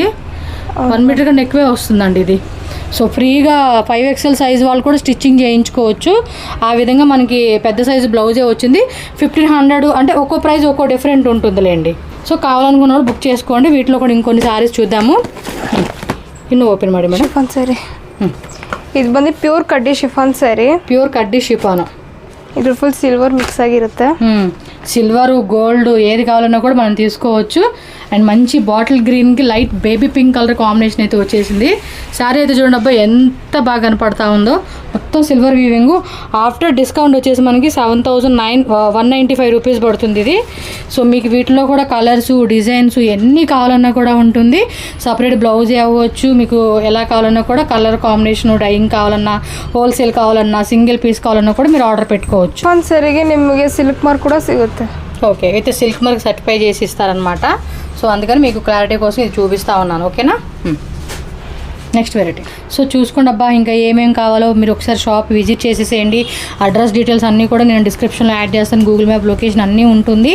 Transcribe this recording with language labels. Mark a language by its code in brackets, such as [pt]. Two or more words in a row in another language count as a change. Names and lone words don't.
[te] 1 మీటర్ కన్నా ఎక్కువే వస్తుందండి ఇది. సో ఫ్రీగా 5XL సైజ్ వాళ్ళు కూడా స్టిచ్చింగ్ చేయించుకోవచ్చు. ఆ విధంగా మనకి పెద్ద సైజు బ్లౌజే వచ్చింది. 1500 అంటే ఒక్కో ప్రైస్ ఒక్కో డిఫరెంట్ ఉంటుందిలేండి. సో కావాలనుకున్న వాళ్ళు బుక్ చేసుకోండి. వీటిలో కూడా ఇంకొన్ని సారీస్ చూద్దాము. [kn] ఇನ್ನು ఓపెన్ ಮಾಡಿ మేడం. [en] chiffon saree [kn] ಇದು ಬಂದು ಪ್ಯೂರ್ ಕಡ್ಡಿ [en] chiffon saree. [te] ప్యూర్ కడ్డీ షిఫాను. [kn] ಇದು [en] full silver mix [kn] ಆಗಿರುತ್ತೆ. [en] silver gold [te] ఏది కావాలన్నా కూడా మనం తీసుకోవచ్చు. అండ్ మంచి బాటిల్ గ్రీన్కి [en] light baby pink colour combination [te] అయితే వచ్చేసింది. శారీ అయితే చూడండి అబ్బా ఎంత బాగా కనపడతా ఉందో. మొత్తం [en] silver weaving. after discount [te] వచ్చేసి మనకి 7195 రూపీస్ పడుతుంది ఇది. సో మీకు వీటిలో కూడా [en] colours, designs [te] ఎన్ని కావాలన్నా కూడా ఉంటుంది. [en] separate blouse [te] అవ్వచ్చు, మీకు ఎలా కావాలన్నా కూడా [en] colour combination, dyeing [te] కావాలన్నా, హోల్సేల్ కావాలన్నా, [en] single piece [te] కావాలన్నా కూడా మీరు ఆర్డర్ పెట్టుకోవచ్చు. [kn] ಶಿಫಾನ್ ಸ್ಯಾರಿಗೆ ನಿಮಗೆ [en] silk mark [kn] ಕೂಡ ಸಿಗುತ್ತೆ. [te] ఓకే, అయితే [en] silk mark certify [te] చేసి ఇస్తారనమాట. సో అందుకని మీకు క్లారిటీ కోసం ఇది చూపిస్తూ ఉన్నాను. ఓకేనా. [en] next variety. [te] సో చూసుకోండి అబ్బా, ఇంకా ఏమేమి కావాలో మీరు ఒకసారి [en] shop visit [te] చేసేసేయండి. [en] address details [te] అన్నీ కూడా నేను డిస్క్రిప్షన్లో యాడ్ చేస్తాను. [en] Google map location [te] అన్నీ ఉంటుంది.